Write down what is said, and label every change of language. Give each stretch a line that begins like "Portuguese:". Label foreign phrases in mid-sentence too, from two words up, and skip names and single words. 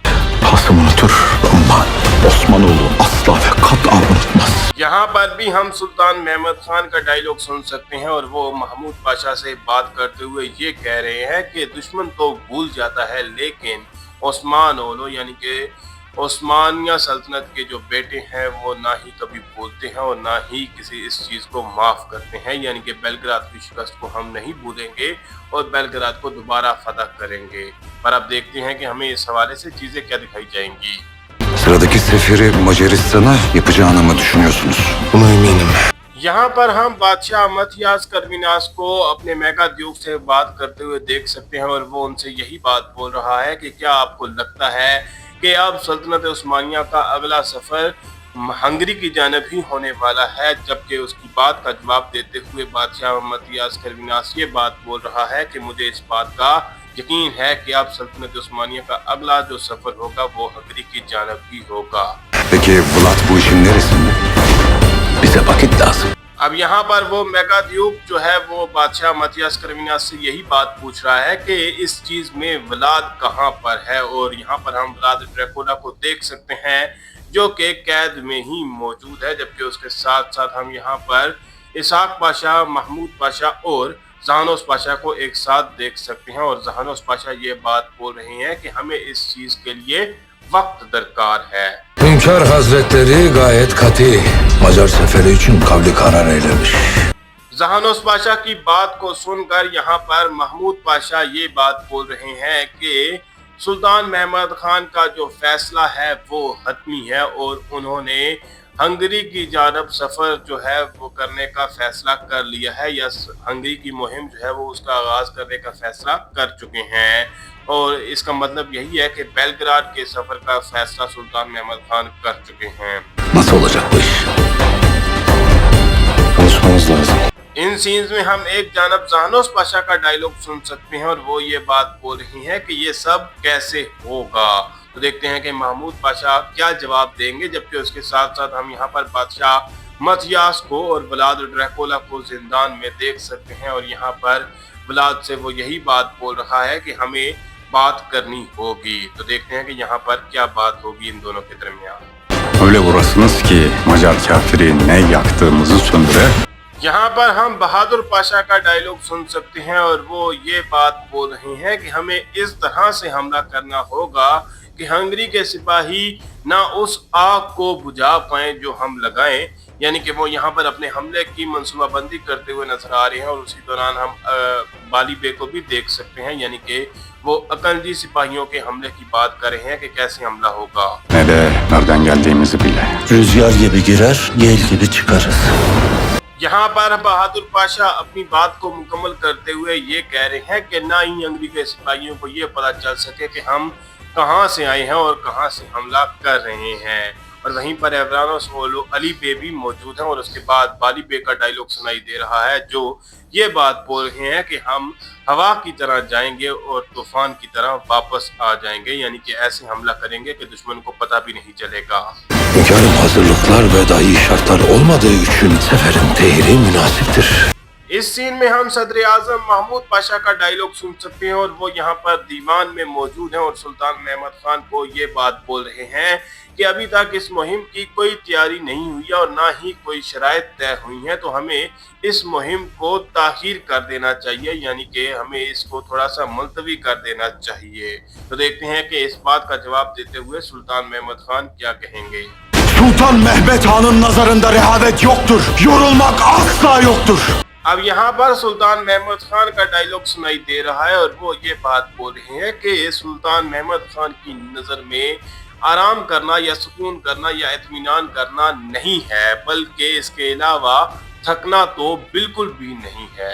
Urdu: یہاں پر بھی ہم سلطان محمد خان کا ڈائیلاگ سن سکتے ہیں اور وہ محمود پاشا سے بات کرتے ہوئے یہ کہہ رہے ہیں کہ دشمن تو بھول جاتا ہے لیکن اوسمان اولو یعنی کہ عثمانیہ سلطنت کے جو بیٹے ہیں وہ نہ ہی کبھی بھولتے ہیں اور نہ ہی کسی اس چیز کو معاف کرتے ہیں. یعنی کہ بلغراد کی شکست کو ہم نہیں بھولیں گے اور بلغراد کو دوبارہ فتح کریں گے. پر اب دیکھتے ہیں کہ ہمیں اس حوالے سے چیزیں کیا دکھائی جائیں گی.
Turkish: Sıradaki seferi Macaristan'a yapacağını mı düşünüyorsunuz? Buna eminim.
Urdu: یہاں پر ہم بادشاہ متیاس کروینس کو اپنے میگا ڈیوک سے بات کرتے ہوئے دیکھ سکتے ہیں اور وہ ان سے یہی بات بول رہا ہے کہ کیا آپ کو لگتا ہے کہ اب سلطنت عثمانیہ کا اگلا سفر ہنگری کی جانب ہی ہونے والا ہے. جبکہ اس کی بات کا جواب دیتے ہوئے بادشاہ متیاس کروینس یہ بات بول رہا ہے کہ مجھے اس بات کا یقین ہے کہ اب سلطنت عثمانیہ کا اگلا جو سفر ہوگا وہ ہنگری کی جانب ہی ہوگا.
Turkish: Peki Vlad bu işin neresinde? Bize vakit lazım।
Urdu: اب یہاں پر وہ میگا ڈیوک جو ہے وہ بادشاہ متیاس کروینس سے یہی بات پوچھ رہا ہے کہ اس چیز میں ولاد کہاں پر ہے. اور یہاں پر ہم ولاد ڈریکولا کو دیکھ سکتے ہیں جو کہ قید میں ہی موجود ہے. جبکہ اس کے ساتھ ساتھ ہم یہاں پر اسحاق پاشا، محمود پاشا اور جہانوس پاشا کو ایک ساتھ دیکھ سکتے ہیں اور جہانوس پاشا یہ بات بول رہے ہیں کہ ہمیں اس چیز کے لیے وقت درکار ہے.
Turkish: Hünkâr Hazretleri gayet katı Macar seferi için kavli karar eylemiş।
Urdu: جہانوس پاشا کی بات کو سن کر یہاں پر محمود پاشا یہ بات بول رہے ہیں کہ سلطان محمد خان کا جو فیصلہ ہے وہ حتمی ہے اور انہوں نے ہنگری کی جانب سفر جو ہے وہ کرنے کا فیصلہ کر لیا ہے یا ہنگری کی مہم جو ہے وہ اس کا آغاز کرنے کا فیصلہ کر چکے ہیں. اور اس کا مطلب یہی ہے کہ بلغراد کے سفر کا فیصلہ سلطان محمد خان کر چکے ہیں.
Turkish: Nasıl olacak bu iş? Konuşmamız lazım।
Urdu: ان سینز میں ہم ایک جانب جہانوس پاشا کا ڈائیلاگ سن سکتے ہیں اور وہ یہ بات بول رہی ہیں کہ یہ سب کیسے ہوگا. تو دیکھتے ہیں کہ محمود پاشا کیا جواب دیں گے، جبکہ اس کے ساتھ ساتھ ہم یہاں پر بادشاہ متھیاس کو اور ولاد ڈریکولا کو زندان میں دیکھ سکتے ہیں. اور یہاں پر ولاد سے وہ یہی بات بول رہا ہے کہ ہمیں بات کرنی ہوگی. تو دیکھتے ہیں کہ یہاں پر کیا بات ہوگی ان دونوں کے درمیان.
Turkish: Öyle vurasınız ki Macar kafiri ne yaktığımızı söndüre.
Urdu: یہاں پر ہم بہادر پاشا کا ڈائیلاگ سن سکتے ہیں اور وہ یہ بات بول رہے ہیں کہ ہمیں اس طرح سے حملہ کرنا ہوگا کہ ہنگری کے سپاہی نہ اس آگ کو بجھا پائیں جو ہم لگائیں. یعنی کہ وہ یہاں پر اپنے حملے کی منصوبہ بندی کرتے ہوئے نظر آ رہے ہیں. اور اسی دوران ہم بالی بے کو بھی دیکھ سکتے ہیں، یعنی کہ وہ اکلجی سپاہیوں کے حملے کی بات کر رہے ہیں کہ کیسے حملہ ہوگا.
Turkish: Ne de nereden geldiğimizi bile. Rüzgar gibi girer, yel gibi çıkarız.
Urdu: یہاں پر بہادر پاشا اپنی بات کو مکمل کرتے ہوئے یہ کہہ رہے ہیں کہ نہ ہی انگریزی کے سپاہیوں کو یہ پتا چل سکے کہ ہم کہاں سے آئے ہیں اور کہاں سے حملہ کر رہے ہیں. اور وہیں پر ایورانو سولو علی بے بھی موجود ہیں اور اس کے بعد بالی بے کا ڈائیلاگ سنائی دے رہا ہے، جو یہ بات بول رہے ہیں کہ ہم ہوا کی طرح جائیں گے اور طوفان کی طرح واپس آ جائیں گے. یعنی کہ ایسے حملہ کریں گے کہ دشمن کو پتا بھی نہیں چلے گا.
Turkish: Hünkârım, hazırlıklar ve dahi şartlar olmadığı için seferin tehiri münasiptir.
Urdu: اس سین میں ہم صدر اعظم محمود پاشا کا ڈائیلاگ سن سکتے ہیں اور وہ یہاں پر دیوان میں موجود ہیں اور سلطان محمد خان کو یہ بات بول رہے ہیں کہ ابھی تک اس مہم کی کوئی تیاری نہیں ہوئی ہے اور نہ ہی کوئی شرائط طے ہوئی ہیں، تو ہمیں اس مہم کو تاخیر کر دینا چاہیے، یعنی کہ ہمیں اس کو تھوڑا سا ملتوی کر دینا چاہیے. تو دیکھتے ہیں کہ اس بات کا جواب دیتے ہوئے سلطان محمد خان کیا کہیں گے.
Turkish: Sultan Mehmet Han'ın nazarında rehavet yoktur. Yorulmak asla yoktur.
Urdu: اب یہاں پر سلطان محمد خان کا ڈائیلاگ سنائی دے رہا ہے اور وہ یہ بات بول رہے ہیں کہ سلطان محمد خان کی نظر میں آرام کرنا یا سکون کرنا یا اطمینان کرنا نہیں ہے، بلکہ اس کے علاوہ تھکنا تو بالکل بھی نہیں ہے.